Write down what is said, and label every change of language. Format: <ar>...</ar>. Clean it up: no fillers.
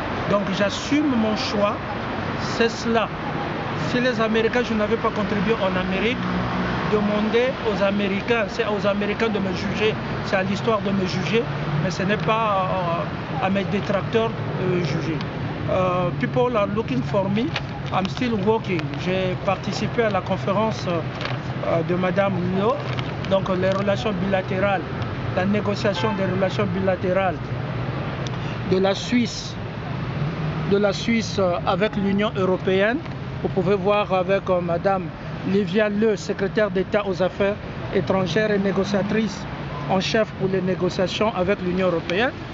<fr>Donc j'assume mon choix, c'est cela. Si les Américains, je n'avais pas contribué en Amérique, demander aux Américains, c'est aux Américains de me juger, c'est à l'histoire de me juger, mais ce n'est pas à mes détracteurs de juger.</fr> <en>People are looking for me, I'm still working.</en> <fr>J'ai participé à la conférence de Madame Lo, donc les relations bilatérales, la négociation des relations bilatérales de la Suisse avec l'Union européenne. Vous pouvez voir avec Madame Livia Le, secrétaire d'État aux affaires étrangères et négociatrice en chef pour les négociations avec l'Union européenne.</fr>